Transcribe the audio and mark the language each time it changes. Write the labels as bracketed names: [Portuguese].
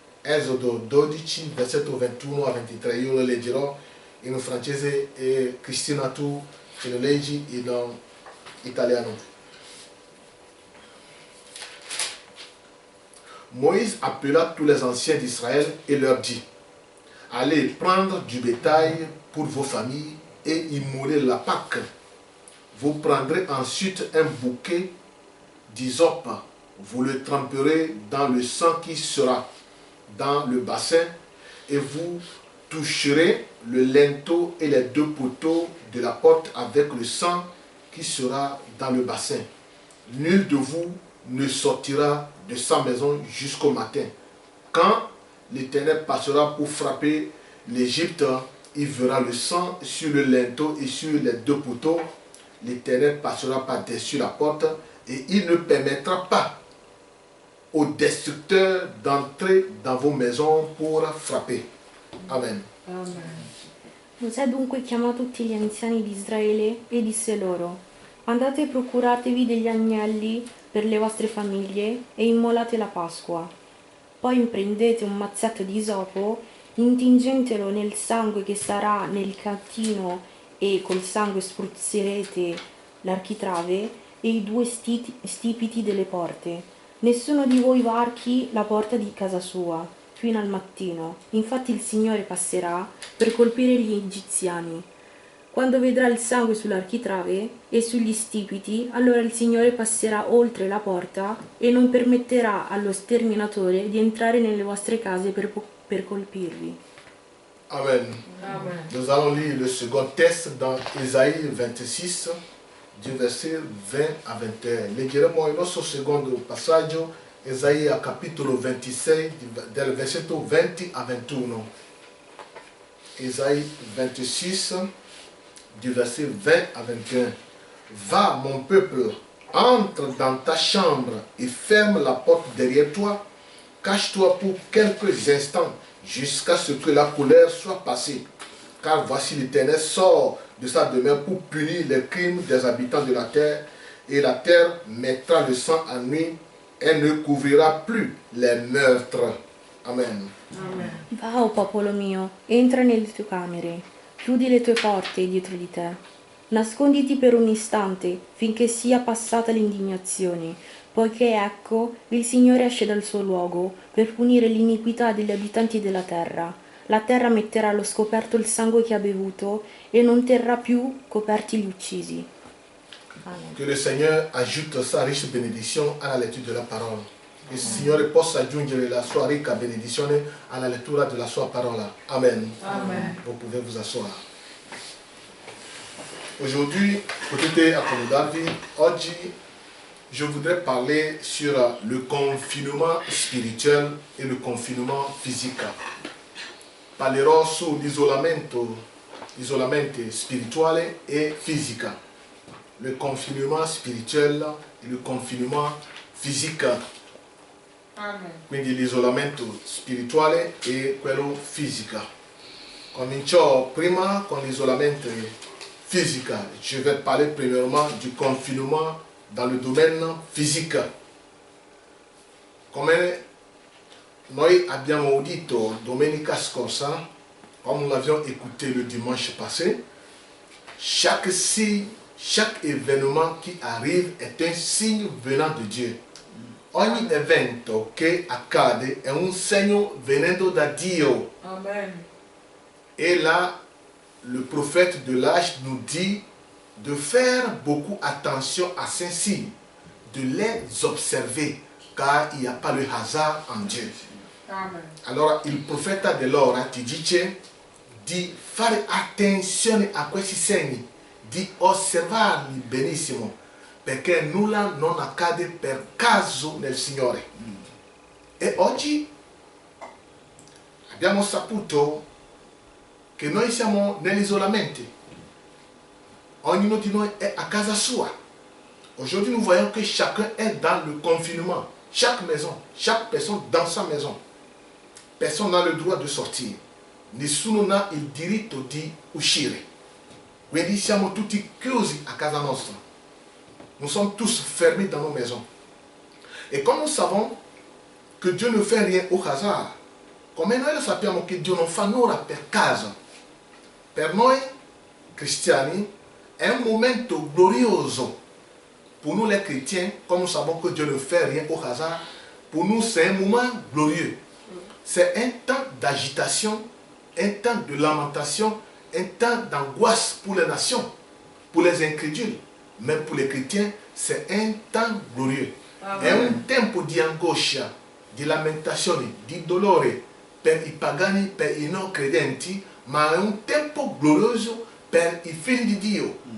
[Italian] Esodo 12 versetto 21 a 23. Io lo leggerò in francese e Cristina tu ce lo leggi in italiano. [French] Moïse appela tous les anciens d'Israël et leur dit: allez prendre du bétail pour vos familles et immoler la Pâque. Vous prendrez ensuite un bouquet d'hysope, vous le tremperez dans le sang qui sera dans le bassin et vous toucherez le linteau et les deux poteaux de la porte avec le sang qui sera dans le bassin. Nul de vous ne sortira de sa maison jusqu'au matin. Quand l'Éternel passera pour frapper l'Égypte, il verra le sang sur le linteau et sur les deux poteaux. L'Éternel passera par-dessus la porte et il ne permettra pas aux destructeurs d'entrer dans vos maisons pour frapper. Amen. [Italian] Mosè dunque chiamò tutti gli anziani di Israele e disse loro: andate e procuratevi degli agnelli per le vostre famiglie e immolate la Pasqua. Poi prendete un mazzetto di isopo, intingetelo nel sangue che sarà nel catino e col sangue spruzzerete l'architrave e i due stipiti delle porte. Nessuno di voi varchi la porta di casa sua fino al mattino. Infatti il Signore passerà per colpire gli egiziani. Quando vedrà il sangue sull'architrave e sugli stipiti, allora il Signore passerà oltre la porta e non permetterà allo sterminatore di entrare nelle vostre case per colpirvi. Amen. Amen. [French] Nous allons lire le second texte dans Isaïe 26, du verset 20 a 21. [Italian] Leggeremo il nostro secondo passaggio, Isaïe capitolo 26, del versetto 20 a 21. [French] Isaïe 26, du verset 20 à 21. Va, mon peuple, entre dans ta chambre et ferme la porte derrière toi. Cache-toi pour quelques instants jusqu'à ce que la colère soit passée. Car voici l'Éternel sort de sa demeure pour punir les crimes des habitants de la terre. Et la terre mettra le sang à nu et ne couvrira plus les meurtres. Amen. Amen. [Italian] Va, o popolo mio, entra nelle tue camere, chiudi le tue porte dietro di te. Nasconditi per un istante finché sia passata l'indignazione, poiché ecco il Signore esce dal suo luogo per punire l'iniquità degli abitanti della terra. La terra metterà allo scoperto il sangue che ha bevuto e non terrà più coperti gli uccisi. Amen. [French] Que le Seigneur ajoute sa riche bénédiction à la lecture de la parole. [Italian] Che il Signore possa aggiungere la sua ricca benedizione alla lettura della sua parola. Amen. Amen. [French] Vous pouvez vous asseoir. Aujourd'hui, [Italian] potete accomodarvi. Oggi, [French] je voudrais parler sur le confinement spirituel et le confinement physique. [Italian] Parlerò sull'isolamento spirituale e fisico. [French] Le confinement spirituel e le confinement physique. Amen. [Italian] Quindi l'isolamento spirituale e quello fisico. Comincio prima con l'isolamento fisico. [French] Je vais parler premièrement du confinement dans le domaine physique. [Italian] Come noi abbiamo udito domenica scorsa, [French] comme nous l'avions écouté le dimanche passé, chaque signe, chaque événement qui arrive est un signe venant de Dieu. [Italian] Ogni evento che accade è un segno venendo da Dio. Amen. [French] Et là, le prophète de l'âge nous dit de faire beaucoup attention à ces signes, de les observer, car il n'y a pas le hasard en Dieu. Amen. [Italian] Allora il profeta dell'ora ti dice di fare attenzione a questi segni, di osservarli benissimo, perché nulla non accade per caso nel Signore. E oggi abbiamo saputo che noi siamo nell'isolamento. Ognuno di noi è a casa sua. [French] Aujourd'hui, nous voyons que chacun est dans le confinement. Chaque maison, chaque personne dans sa maison. Personne n'a le droit de sortir. [Italian] Nessuno ha il diritto di uscire. Quindi siamo tutti chiusi a casa nostra. [French] Nous sommes tous fermés dans nos maisons. Et comme nous savons que Dieu ne fait rien au hasard, [Italian] come noi lo sappiamo che Dio non fa nulla per caso, per noi cristiani è un momento glorioso. [French] Pour nous les chrétiens, comme nous savons que Dieu ne fait rien au hasard, pour nous c'est un moment glorieux. C'est un temps d'agitation, un temps de lamentation, un temps d'angoisse pour les nations, pour les incrédules. Mais pour les chrétiens, c'est un temps glorieux. Amen. [Italian] È un tempo di angoscia, di lamentazione, di dolore per i pagani, per i non credenti, ma è un tempo glorioso per i figli di Dio.